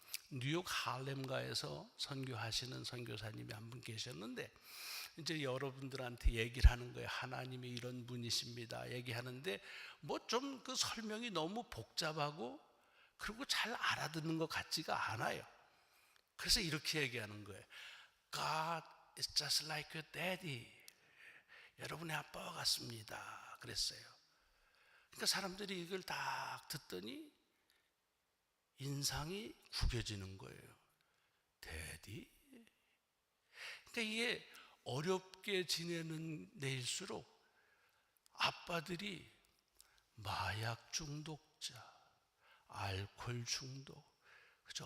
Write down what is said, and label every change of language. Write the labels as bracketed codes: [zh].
[ko] 뉴욕 할렘가에서 선교하시는 선교사님이 한 분 계셨는데, 이제 여러분들한테 얘기를 하는 거예요. 하나님이 이런 분이십니다 얘기하는데, 뭐 좀 그 설명이 너무 복잡하고 그리고 잘 알아듣는 것 같지가 않아요. 그래서 이렇게 얘기하는 거예요. [en] God is just like your daddy. [ko] 여러분의 아빠와 같습니다 그랬어요. 그러니까 사람들이 이걸 딱 듣더니 인상이 구겨지는 거예요. 대디? 그러니까 이게 어렵게 지내는 데일수록 아빠들이 마약 중독자, 알코올 중독, 그죠?